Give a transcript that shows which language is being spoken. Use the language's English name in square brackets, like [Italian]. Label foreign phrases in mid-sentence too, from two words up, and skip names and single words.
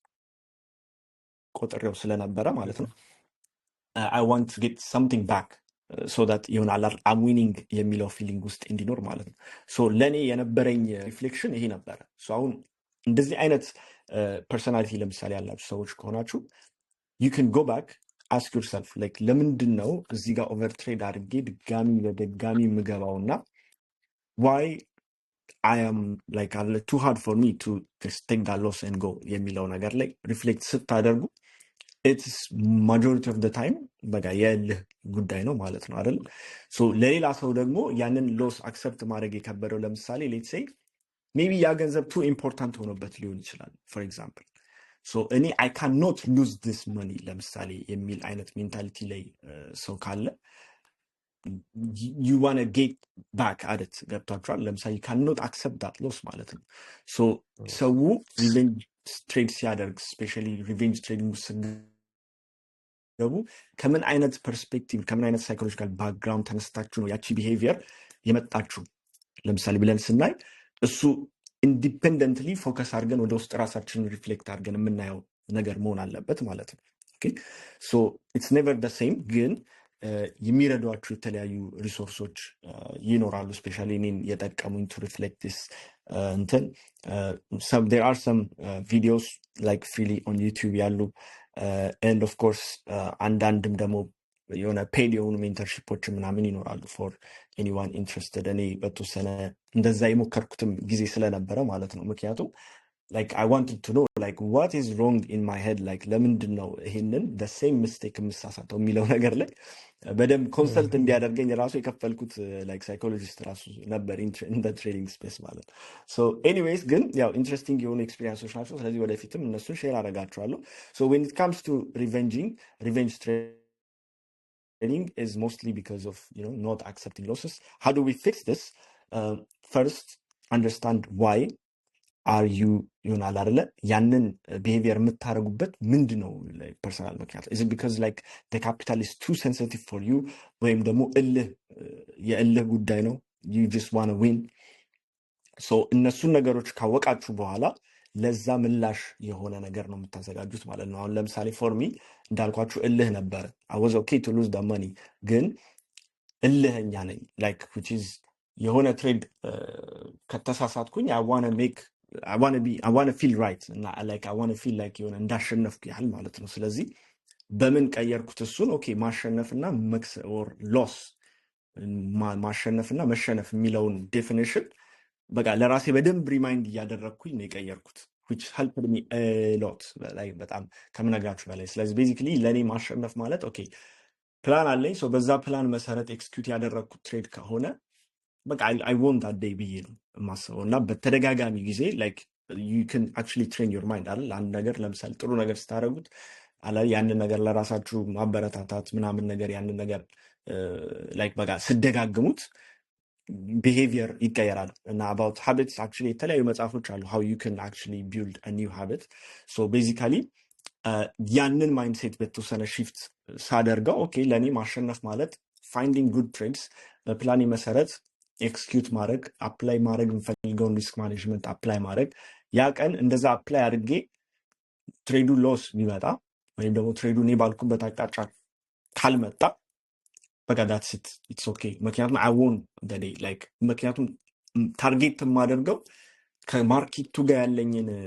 [Amharic] ቆጥሬው ስለነበረ ማለት ነው። [English] I want to get something back so that [Amharic] ይሆናል [English] I'm winning [Amharic] የሚለው ፊሊንግ ውስጥ እንዲኖር ማለት ነው። ሶ ለእኔ የነበረኝ ሪፍሌክሽን ይሄ ነበረ። ሶ አሁን እንደዚህ አይነት ፐርሶናሊቲ ለምሳሌ ያላችሁ ሰዎች ከሆናችሁ [English] you can go back ask yourself like [Amharic] ለምንድን ነው እዚህ ጋር ኦቨርትሬድ አድርጌ በድጋሚ የምገባውና [English] why I am like too hard for me to just take that loss and go [Amharic] የሚለው ነገር ላይ ሪፍሌክት ስታደርጉ [English] it's majority of the time [Amharic] በቃ የልህ ጉዳይ ነው ማለት ነው አይደል? ሶ ለሌላ ሰው ደግሞ ያንን ሎስ አክሰፕት ማድረግ የከበደው ለምሳሌ [English] let's say maybe [Amharic] ያ ገንዘብ [English] too important [Amharic] ሆኖበት ሊሆን ይችላል [English] for example so [Amharic] እኔ [English] I cannot lose this money [Amharic] ለምሳሌ የሚል አይነት ሜንታሊቲ ላይ ሰው ካለ [English] you want to get back at it [Amharic] ገብቷችኋል? ለምሳሌ [English] you cannot accept that loss [Amharic] ማለት ነው። ሶ ሰው [English] revenge trade [Amharic] ሲያደርግ [English] specially revenge trading [Amharic] ገቡ ከምን አይነት ፐርስፔክቲቭ ከምን አይነት [English] psychological background [Amharic] ተነስታችሁ ነው ያቺ ቢሄቪየር የመጣችሁ ለምሳሌ ብለን ስናይ እሱ [English] independently focus [Amharic] አድርገን ወደ ውስጥ ራሳችንን ሪፍሌክት አድርገን የምናየው ነገር መሆን አለበት ማለት ነው። [English] okay so it's never the same [Amharic] ግን የሚረዷችሁ የተለያዩ ሪሶርሶች ይኖራሉ ስፔሻሊ እኔን የጠቀሙኝ [English] to reflect this [Amharic] እንትን [English] there are some videos like freely on YouTube [Amharic] ያሉ [English] and of course [Amharic] አንዳንድም ደግሞ የሆነ ፔድ የሆኑ ሜንተርሺፖች ምናምን ይኖራሉ [English] for anyone interested [Amharic] እኔ በተወሰነ እንደዛ የሞከርኩትም ጊዜ ስለነበረ ማለት ነው። ምክንያቱም [English] like I wanted to know like what is wrong in my head like [Amharic] ለምንድን ነው ይሄንን [English] the same mistake [Amharic] የምሳሳተው የሚለው ነገር ላይ በደንብ ኮንሰልት እንዲያደርገኝ ራሱ የከፈልኩት [English] like psychologist [Amharic] ራሱ ነበር [English] in the trading space [Amharic] ማለት ነው። [English] so anyways [Amharic] ግን ያው ኢንትረስቲንግ የሆኑ ኤክስፒሪየንሶች ናቸው። ስለዚህ ወደፊትም እነሱን ሼር አደርጋቸዋለሁ። [English] so when it comes to revenge trading is mostly because of not accepting losses. How do we fix this? First understand why are you [Amharic] ይሆናል አይደለ ያንን ቢሄቪየር የምታደርጉበት ምንድነው [English] like personal [Amharic] ምክንያት [English] is it because like the capital is too sensitive for [Amharic] you ወይም ደግሞ የእልህ ጉዳይ ነው [English] you just want to win so [Amharic] እነሱን ነገሮች ካወቃችሁ በኋላ ለዛ ምላሽ የሆነ ነገር ነው የምታዘጋጁት ማለት ነው። አሁን ለምሳሌ [English] for me [Amharic] እንዳልኳችሁ እልህ ነበር [English] I was okay to lose the money [Amharic] ግን እልህኛ ነኝ [English] like which is [Amharic] የሆነ ትሬድ ከተሳሳትኩኝ [English] I want to feel right and like I want to feel like [Amharic] የሆነ እንዳሸነፍኩ ያህል ማለት ነው። ስለዚህ በምን ቀየርኩት እሱን ኦኬ ማሸነፍና [English] or loss [Amharic] ማሸነፍና መሸነፍ የሚለውን ዴፊኒሽን በቃ ለራሴ በደንብ ሪማይንድ እያደረግኩኝ ነው የቀየርኩት [English] which helped me a lot like [Amharic] በጣም ከምነግራችሁ በላይ። ስለዚህ basically ለኔ ማሸነፍ ማለት ኦኬ ፕላን አለኝ ሶ በዛ ፕላን መሰረት ኤክስኪዩት ያደረግኩት ትሬድ ከሆነ በቃ [English] I won that day [Amharic] ብዬ ነው የማስበው እና በተደጋጋሚ ጊዜ [English] like you can actually train your mind [Amharic] አይደል? አንድ ነገር ለምሳሌ ጥሩ ነገር ስታደርጉት ያንን ነገር ለራሳችሁ ማበረታታት ምናምን ነገር ያንን ነገር like በቃ ስደጋግሙት behavior ይቀየራል እና [English] about habits actually [Amharic] የተለያዩ መጽሐፎች አሉ [English] how you can actually build a new habit. so basically [Amharic] ያንን ማይንድሴት በተወሰነ shift ሳደርገው ኦኬ ለኔ ማሸነፍ ማለት [English] finding good trades [Amharic] በፕላን መሰረት ኤክስኪዩት ማድረግ አፕላይ ማድረግ የምፈልገውን [English] risk management [Amharic] አፕላይ ማድረግ ያ ቀን እንደዛ አፕላይ አድርጌ ትሬዱ ሎስ ቢመጣ ወይም ደግሞ ትሬዱ እኔ ባልኩበት አቅጣጫ ካልመጣ በቃ [English] that's it it's okay [Amharic] ምክንያቱም [English] I won the day like [Amharic] ምክንያቱም ታርጌት የማደርገው ከማርኬቱ ጋር ያለኝን